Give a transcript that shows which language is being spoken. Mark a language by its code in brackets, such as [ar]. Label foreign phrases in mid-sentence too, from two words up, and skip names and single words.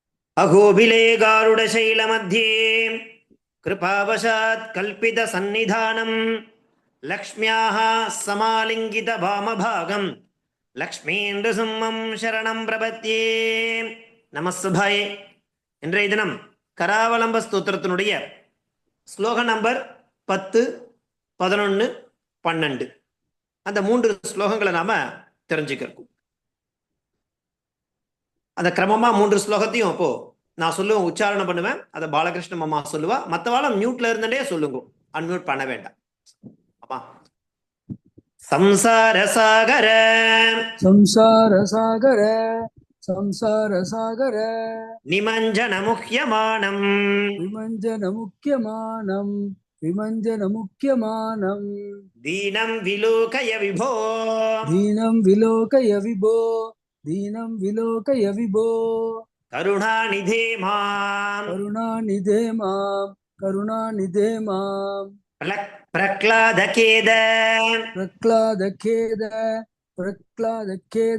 [sa] अहोबिले गारुडशैलमध्ये कृपावशात् कल्पितसन्निधानं लक्ष्म्याः समालिङ्गितवामभागं लक्ष्मीन्द्रसिंहं शरणं प्रपद्ये. நமஸ்துபாயே. [ta] இன்றைய தினம் கராவலம்ப ஸ்தோத்திரத்தினுடைய ஸ்லோக நம்பர் 10, 11, 12 அந்த 3 ஸ்லோகங்களை நாம தெரிஞ்சுக்கிறோம். அந்த கிரமமா 3 ஸ்லோகத்தையும் அப்போ நான் சொல்லுவேன், உச்சாரணம் பண்ணுவேன். அதை பாலகிருஷ்ண அம்மா சொல்லுவா. மற்றவாளும் மியூட்ல இருந்துட்டே சொல்லுங்க, அன்மியூட் பண்ண வேண்டாம். [sa] அம்மா. संसार सागर संसार सागर संसार सागर निमज्जन मुह्यमानं विमंजन मुख्यमानम विमंजन मुख्यमानम दीनं विलोकय विभो दीनं विलोकय विभो दीनं विलोकय विभो करुणानिधे मां करुणानिधे मां பிரக்லாதகேத प्रह्लाद खेद